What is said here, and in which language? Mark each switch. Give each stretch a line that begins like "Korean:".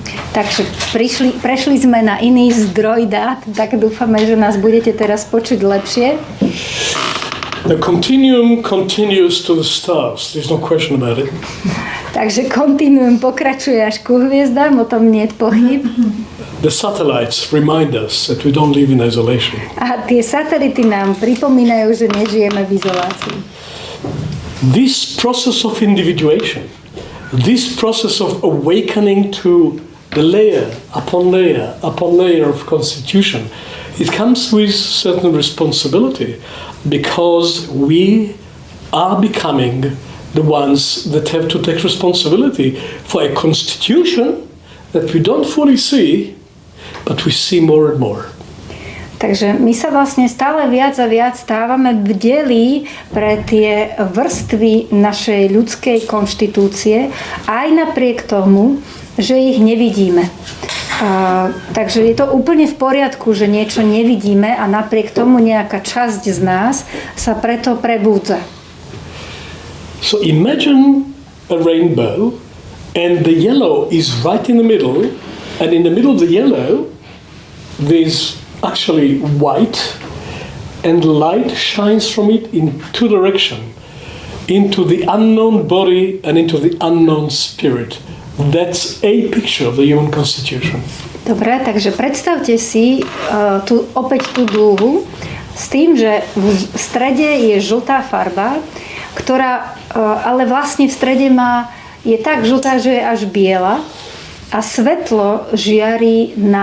Slovak: Takže prešli sme na iný zdroj dát, tak dúfame, že nás budete teraz počuť lepšie.
English: The continuum continues to the stars. There's no question about it.
Slovak: Takže kontinuum pokračuje až ku hviezdám, o tom nie je pochyb.
English: The satellites remind us that we don't live in isolation.
Slovak: A tie satelity nám pripomínajú, že nežijeme v izolácii.
English: This process of individuation, this process of awakening to the layer upon layer of constitution, it comes with certain responsibility because we are becoming the ones that have to take responsibility for a constitution that we don't fully see, but we see more and more.
Slovak: Takže my sa vlastne stále viac a viac stávame bdelí pre tie vrstvy našej ľudskej konštitúcie, aj napriek tomu, že ich nevidíme. Takže je to úplne v poriadku, že niečo nevidíme a napriek tomu nejaká časť z nás sa preto prebúdza.
English: So imagine a rainbow and the yellow is right in the middle, and in the middle of the yellow there's actually white, and light shines from it in two directions, into the unknown body and into the unknown spirit. That's a picture of the human constitution.
Slovak: Dobre, takže predstavte si opäť tú dúhu s tým, že v strede je žltá farba, ktorá ale vlastne v strede je tak žltá, že je až biela a svetlo žiari